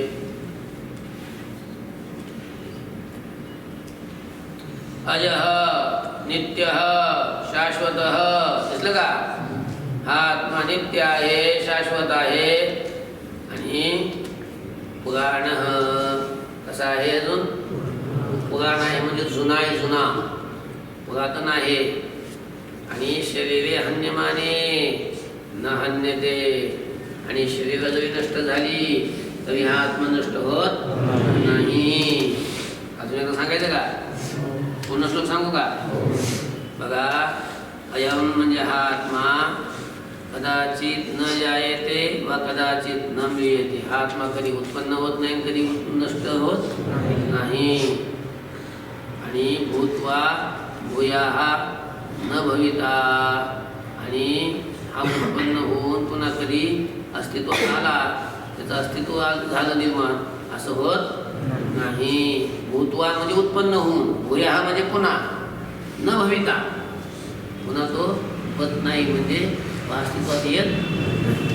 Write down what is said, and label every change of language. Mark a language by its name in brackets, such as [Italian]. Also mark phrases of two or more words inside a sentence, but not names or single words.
[Sanskrit] अजः नित्य शाश्वत, [Marathi] दिसलं का? हा आत्मा नित्य आहे, शाश्वत आहे आणि पुराण कसा आहे? अजून पुराण आहे म्हणजे जुना आहे, जुना पुरातन आहे. [Sanskrit] आणि शरीरे हन्यमाने न हन्यते, [Marathi] आणि शरीर जरी नष्ट झाली तरी हा आत्मा नष्ट होत नाही. अजून एकदा सांगायचं का? पूर्ण श्लोक सांगू का? बघा, अयम म्हणजे हा आत्मा, [Sanskrit] कदाचित न जायते वा कदाचित न मिळते. [Marathi] हा आत्मा कधी उत्पन्न होत नाही, कधी नष्ट होत नाही. [Sanskrit] आणि भूत्वा भूयाः न भविता, [Marathi] आणि हा उत्पन्न होऊन पुन्हा कधी अस्तित्वात आला, त्याचं अस्तित्व झालं निर्माण, असं होत नाही. भूतवा म्हणजे उत्पन्न होऊन, भूया हा म्हणजे पुन्हा, [Sanskrit] न भविता, [Marathi] पुन्हा तो होत नाही, म्हणजे अस्तित्वात येत नाही.